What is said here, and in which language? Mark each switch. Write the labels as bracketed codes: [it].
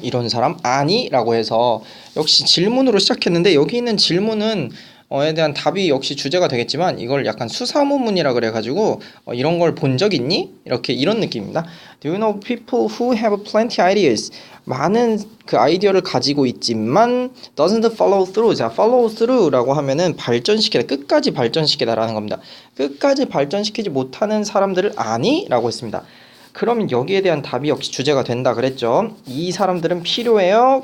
[ko] 이런 사람 아니?라고 해서 역시 질문으로 시작했는데 여기 있는 질문은 에 대한 답이 역시 주제가 되겠지만 이걸 약간 수사문문이라 그래가지고 이런 걸 본 적 있니? 이런 느낌입니다. [en] Do you know people who have plenty ideas? [ko] 많은 그 아이디어를 가지고 있지만 [en] doesn't follow through. [ko] 자, follow through라고 하면은 발전시키다, 끝까지 발전시키다라는 겁니다. 끝까지 발전시키지 못하는 사람들을 아니? 라고 했습니다. 그러면 여기에 대한 답이 역시 주제가 된다 그랬죠. 이 사람들은 필요해요.